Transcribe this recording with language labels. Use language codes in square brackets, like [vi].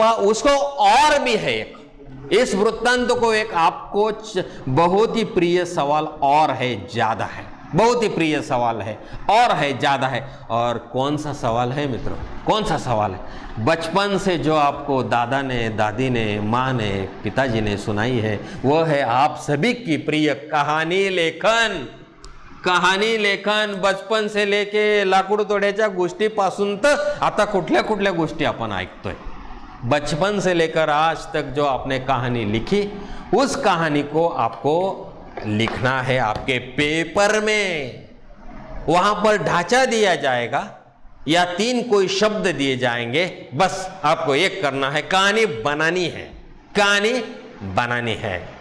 [hi] उसको और भी है एक, इस वृत्तांत को एक आपको बहुत ही प्रिय सवाल और है, ज्यादा है, बहुत ही प्रिय सवाल है और है, ज्यादा है। और कौन सा सवाल है मित्रों, कौन सा सवाल है? बचपन से जो आपको दादा ने, दादी ने, माँ ने, पिताजी ने सुनाई है, वो है आप सभी की प्रिय कहानी लेखन। कहानी लेखन बचपन से लेके [mr] लाकूड तोड्याच्या गोष्टीपासून तर आता कुठल्या कुठल्या गोष्टी आपण ऐकतोय। [hi] बचपन से लेकर आज तक जो आपने कहानी लिखी, उस कहानी को आपको लिखना है आपके पेपर में। वहां पर ढांचा दिया जाएगा या 3 कोई शब्द दिए जाएंगे, बस आपको एक करना है, कहानी बनानी है, कहानी बनानी है।